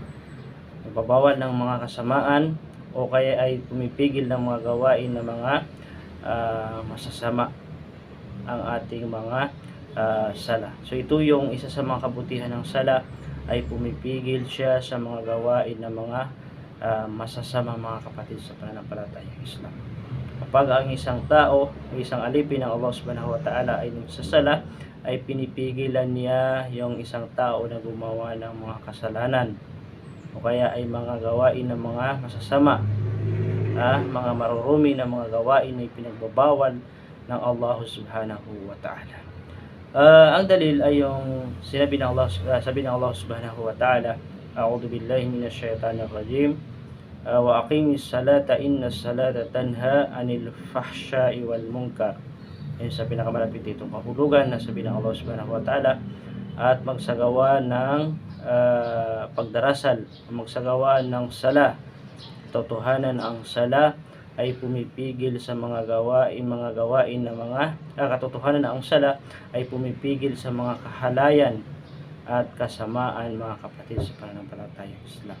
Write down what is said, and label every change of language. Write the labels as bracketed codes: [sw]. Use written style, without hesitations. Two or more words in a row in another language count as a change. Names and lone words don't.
[tl] Nagbabawal ng mga kasamaan o kaya ay pumipigil ng mga gawain ng mga masasama ang ating mga sala. So ito yung isa sa mga kabutihan ng sala, ay pumipigil siya sa mga gawain ng mga masasama, mga kapatid sa pananampalatayang Islam. Kapag ang isang tao, isang alipin ng Allah [ar] سبحانه وتعالى [tl] ay nagsasala, ay pinipigilan niya yung isang tao na gumawa ng mga kasalanan o kaya ay mga gawain ng mga masasama, mga marurumi na mga gawain ay pinagbabawal ng Allah [ar] سبحانه وتعالى. [tl] Ang dalil ay yung sabi ng Allah [ar] سبحانه وتعالى، أعوذ بالله من الشيطان الرجيم، وأقم الصلاة إن الصلاة تنهى عن الفحشاء والمنكر. [tl] Ayun sa pinakamalapit ditong kahulugan na sabi ng Allah [ar] سبحانه وتعالى, [tl] at magsagawa ng pagdarasal, magsagawa ng sala. Totohanan ang sala ay pumipigil sa mga gawain na mga katotohanan na ang sala ay pumipigil sa mga kahalayan at kasamaan, mga kapatid sa pananampalatayang Islam.